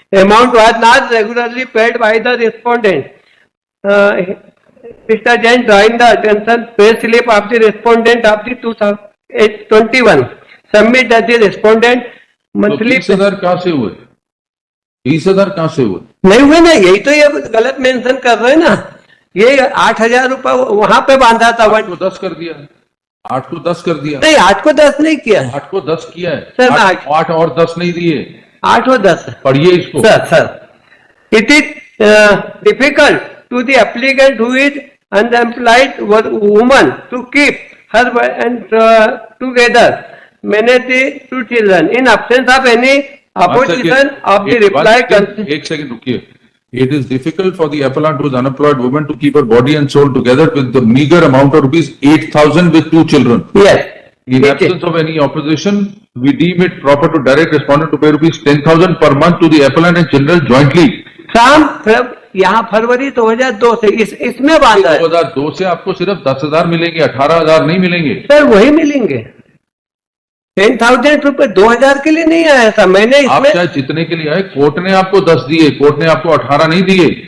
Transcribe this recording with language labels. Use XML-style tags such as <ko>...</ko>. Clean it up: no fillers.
<en>Amount was not regularly paid by the respondent. Mr. Jain drawing the attention pay slip of the respondent of the 2021 submit that the respondent monthly</en> <hi>30,000 कहाँ से हुए? 20,000 कहाँ से हुए? नहीं हुए ना, यही तो ये गलत मेंशन कर रहे हैं ना, ये 8,000 रुपए वहां पे बांधा था 8 को 10 कर दिया, 8 को 10 कर दिया, नहीं 8 को 10 नहीं किया, 8 को 10 किया है सर, 8 और 10 नहीं दिए, 8 और 10 पढ़िए इसको।</hi> <en>Sir it is difficult to the applicant who is unemployed woman to keep her end together manage the 2 children in absence of any opposition of the reply.</en> <hi>एक सेकंड रुकिए।</hi> <en>It is difficult for the appellant who is unemployed woman to keep her body and soul together with the meager amount of rupees 8,000 with 2 children. Yes. In absence of any opposition, we deem it proper to direct respondent to pay rupees 10,000 per month to the appellant and children jointly.</en> <hi>शाम यहाँ फरवरी 2002 से इसमें बांधा है 2002 से आपको सिर्फ 10,000 मिलेंगे, 18,000 नहीं मिलेंगे। सर, वही मिलेंगे 10,000 रुपए 2,000 के लिए नहीं आया था मैंने आप इसमें। चाहे जितने के लिए आए, कोर्ट ने आपको 10 दिए, कोर्ट ने आपको 18 नहीं दिए।</hi>